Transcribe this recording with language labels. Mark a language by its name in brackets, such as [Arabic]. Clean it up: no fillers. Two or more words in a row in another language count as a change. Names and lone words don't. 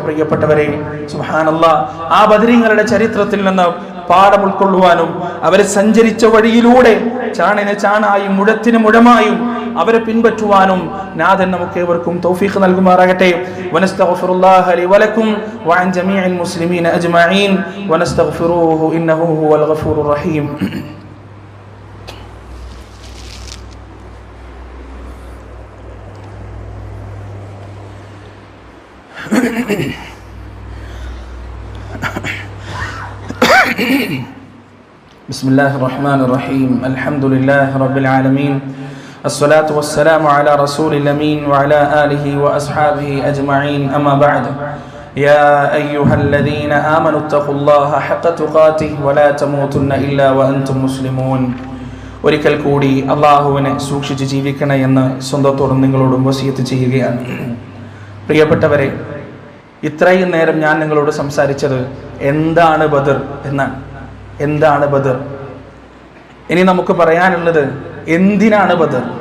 [Malayalam] പ്രിയപ്പെട്ടവരെ, സുബ്ഹാനല്ലാഹ്, ആ ബദരീങ്ങളുടെ ചരിത്രത്തിൽ നിന്ന് പാഠം ഉൾക്കൊള്ളുവാനും അവരെ സഞ്ചരിച്ച വഴിയിലൂടെ ചാണിന് ചാണായും മുഴത്തിന് മുഴമായും അവരെ പിൻപറ്റുവാനും നാഥൻ നമുക്ക് ഏവർക്കും തൗഫീഖ് നൽകുമാറാകട്ടെ. [Arabic] ونستغفر الله لي ولكم وعن جميع المسلمين أجمعين ونستغفره إنه هو الغفور الرحيم. بسم الله الرحمن الرحيم. الحمد لله رب العالمين. الصلاة والسلام على رسول الأمين وعلى آله وأصحابه أجمعين. أما بعد، يا أيها الذين آمنوا اتقوا الله حق تقاته ولا تموتن إلا وأنتم مسلمون. [Malayalam] ഒരിക്കൽ കൂടി അള്ളാഹുവിനെ സൂക്ഷിച്ച് ജീവിക്കണേ എന്ന് സ്വന്തത്തോടും നിങ്ങളോടും വസിയത്ത് ചെയ്യുകയാണ്. പ്രിയപ്പെട്ടവരെ, ഇത്രയും നേരം ഞാൻ നിങ്ങളോട് സംസാരിച്ചത് എന്താണ് ബദർ എന്നാണ്. എന്താണ് ബദർ? ഇനി നമുക്ക് പറയാനുള്ളത് എന്തിനാണ് ബദർ?